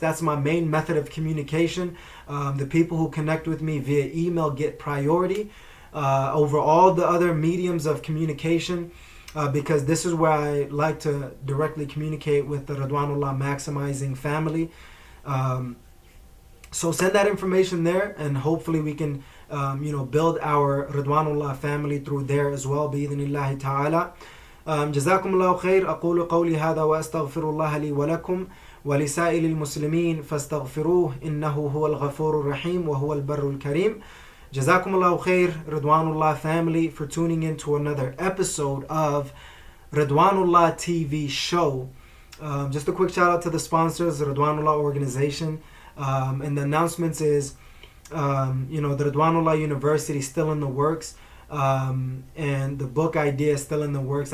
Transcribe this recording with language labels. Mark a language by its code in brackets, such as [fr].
[en] That's my main method of communication. The people who connect with me via email get priority over all the other mediums of communication, because this is where I like to directly communicate with the Ridwanullah Maximizing family. So send that information there, and hopefully we can build our Ridwanullah family through there as well, bi-idhnillahi ta'ala. [ar] جزاكم الله خير. أقول قولي هذا وأستغفر الله لي ولكم ولسائر المسلمين فاستغفروه إنه هو الغفور الرحيم وهو البر الكريم. جزاكم الله خير, [en] Ridwanullah family, for tuning in to another episode of Ridwanullah TV show. Just a quick shout out to the sponsors, the Ridwanullah organization. And the announcements is, the Ridwanullah University is still in the works, and the book idea is still in the works.